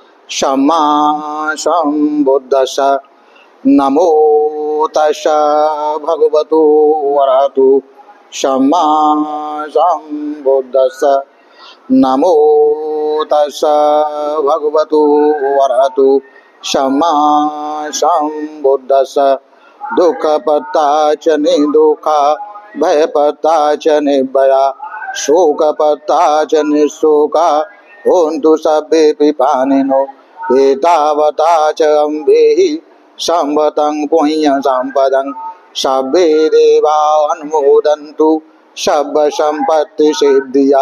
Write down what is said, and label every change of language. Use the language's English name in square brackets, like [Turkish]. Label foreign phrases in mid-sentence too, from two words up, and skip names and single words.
[Pali] सम्मा सम्बुद्धस्स। नमो तस्स भगवतो अरहतो सम्मा सम्बुद्धस्स। नमो तस्स भगवतो अरहतो सम्मा सम्बुद्धस्स। दुःखपत्ता च निर्दुःखा भयपत्ता च निर्भया शोकपत्ता च निःशोका होन्तु सर्वे पिपानिनो। एतावता च अम्भेहि संवतं पुण्य सम्पदं सर्वे देवा अनुमोदन्तु सर्व संपत्ति सिद्धिया।